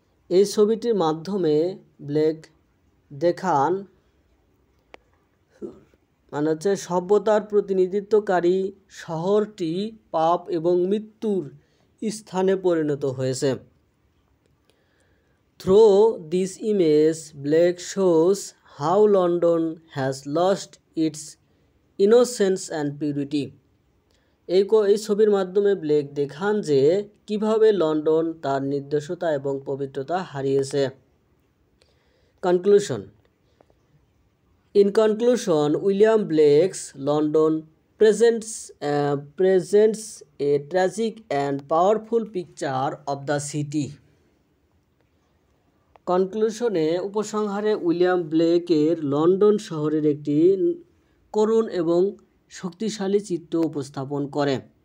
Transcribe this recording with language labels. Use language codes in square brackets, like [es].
[bn] এই ছবিটির মাধ্যমে ব্লেক দেখান মানে হচ্ছে সভ্যতার প্রতিনিধিত্বকারী শহরটি পাপ এবং মৃত্যুর স্থানে পরিণত হয়েছে। [en] Through this image, Blake shows how London has lost its innocence and purity. [bn] এই ছবির মাধ্যমে ব্লেক দেখান যে কিভাবে লন্ডন তার নির্দোষতা এবং পবিত্রতা হারিয়েছে। [en] Conclusion. In conclusion, William Blake's London presents a tragic and powerful picture of the city. [bn] কনক্লুশনে উপসংহারে উইলিয়াম ব্লেকের লন্ডন শহরের একটি করুণ এবং শক্তিশালী চিত্র উপস্থাপন করে।